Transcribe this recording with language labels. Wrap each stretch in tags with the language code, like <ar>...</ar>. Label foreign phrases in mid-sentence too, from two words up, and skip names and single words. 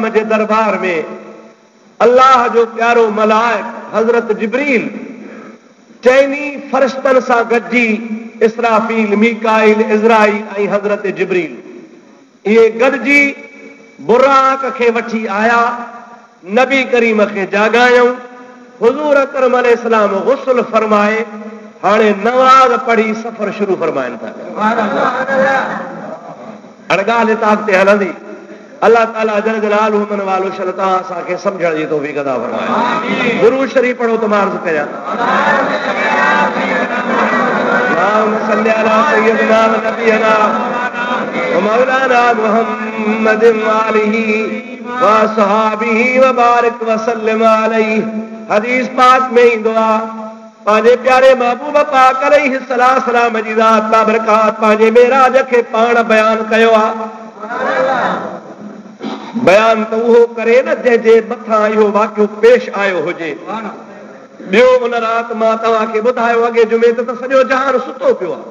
<sd>जे दरबार में अल्लाह जो प्यारो मलाइक हज़रत जिब्रील चइनी फ़रिश्तनि सां गॾिजी इसराफील मीकाईल इज़राईल ऐं हज़रत जिब्रील इहे गॾिजी बुराक खे वठी आया नबी करीम खे जाॻायूं हुज़ूर अकरम अलैहिस्सलाम गुस्ल फरमाए हाणे नमाज़ पढ़ी सफ़र शुरू फरमाइनि था हाणे ॻाल्हि हितां अॻिते हलंदी अल्लाह ताला</sd> <ar>جل جلاله</ar> <sd>मन वालो शल तव्हां असांखे सम्झण जी तौफ़ीक़ अता फरमाए दुरूद शरीफ़ पढ़ो त मां अर्ज़ु कयां</sd> <ar>اللهم صل على سيدنا ونبينا ومولانا محمد وآله وصحابه وبارك وسلم عليه</ar> <sd>हदीस पाक में ईंदो आहे पंहिंजे प्यारे महबूब पाक अलैहिस्सलाम जी ज़ात बाबरकात पंहिंजे मेराज खे पाण बयान कयो आहे बयान तो उहो करे न जंहिंजे मथां इहो वाक़ियो पेश आयो हुजे। ॿियो उन राति मां तव्हांखे ॿुधायो अॻे जुमे ते त सॼो जहान सुतो पियो आहे।</sd>